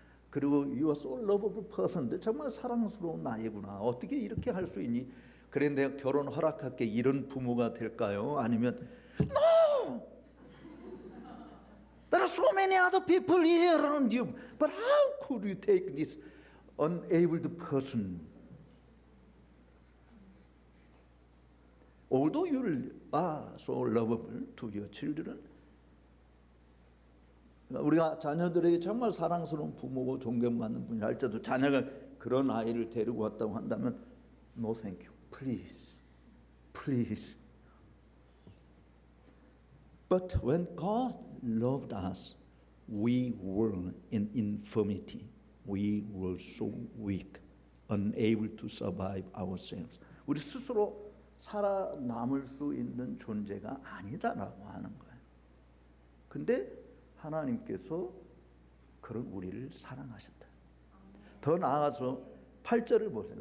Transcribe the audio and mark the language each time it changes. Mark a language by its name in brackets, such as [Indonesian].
[Korean] 그리고 [English] you are so lovable person. [Korean] 정말 사랑스러운 아이구나. 어떻게 이렇게 할 수 있니? 그래 내가 결혼 허락할게. 이런 부모가 될까요? 아니면 [English] no! There are so many other people here around you. But how could you take this unabled person? Although you are so lovable to your children, [Korean] 우리가 자녀들에게 정말 사랑스러운 부모고 존경받는 분이라 할지라도 자녀가 그런 아이를 데리고 왔다고 한다면 [English] No thank you. Please. Please. But when God loved us, we were in infirmity. We were so weak, unable to survive ourselves. [Korean] 우리 스스로 살아남을 수 있는 존재가 아니다라고 하는 거예요. 근데 하나님께서 그런 우리를 사랑하셨다. 더 나아가서 8절을 보세요.